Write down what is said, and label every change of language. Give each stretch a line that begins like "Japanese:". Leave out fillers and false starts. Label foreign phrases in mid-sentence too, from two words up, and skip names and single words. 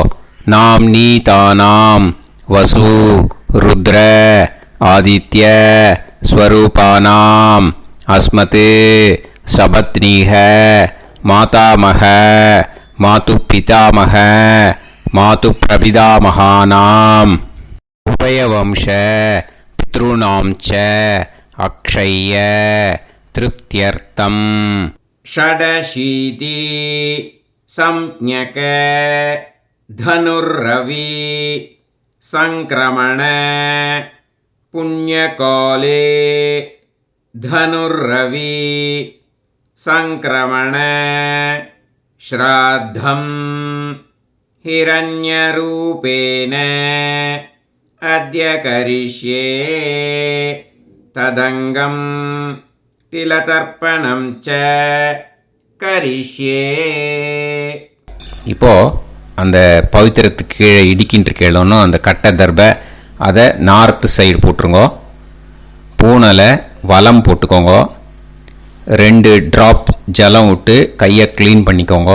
Sanskrit: नाम् नी तानाम् वसु रुद्र आदित्य स्वरूपाणाम् अस्मत् सपत्नीक मातामह मातुः पितामह मातुः प्रपितामहानाम् उभयवंश पितृणां च अक्षय्य तृप्त्यर्थम्. षडशीति संज्ञक धनुर्रवि संक्रमण पुण्यकाले धनुर्रवि संक्रमण श्राद्धं हिरण्यरूपेण अद्य करिष्ये तदंगं तिलतर्पणं च करिष्ये.
Tamil: இப்போ அந்த பவித்திரத்துக்கு கீழே இடிக்கின்ற கீழே அந்த கட்டை தர்பை அதை
English: north side
Tamil: போட்டுருங்க. பூனலை வலம் போட்டுக்கோங்க. 2 ட்ராப் ஜலம் விட்டு கையை க்ளீன் பண்ணிக்கோங்க.